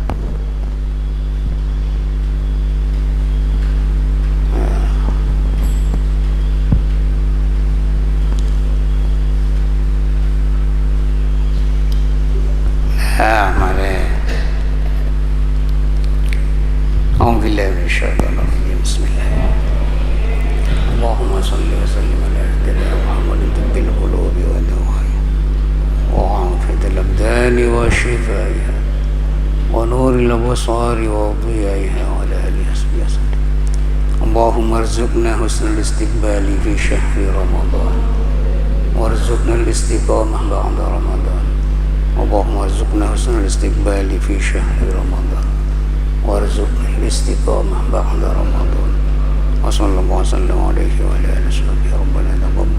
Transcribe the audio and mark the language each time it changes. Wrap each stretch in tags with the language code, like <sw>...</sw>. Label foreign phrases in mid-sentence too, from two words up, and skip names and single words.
<id>Mari.</id> <ar>الحمد لله بالشيطان الرجيم. بسم الله. اللهم صل وسلم على سيدنا محمد طب القلوب ودوائها وعافية الأبدان وشفائها ونور الأبصار وضيائها وعلى آله وسلم. اللهم ارزقنا حسن الاستقبال في شهر رمضان وارزقنا الاستقامة بعد رمضان. اللهم ارزقنا حسن الاستقبال في شهر رمضان وارزقنا الاستقامة بعد رمضان. وصلى الله عليه وعلى آله وصحبه ربنا</ar>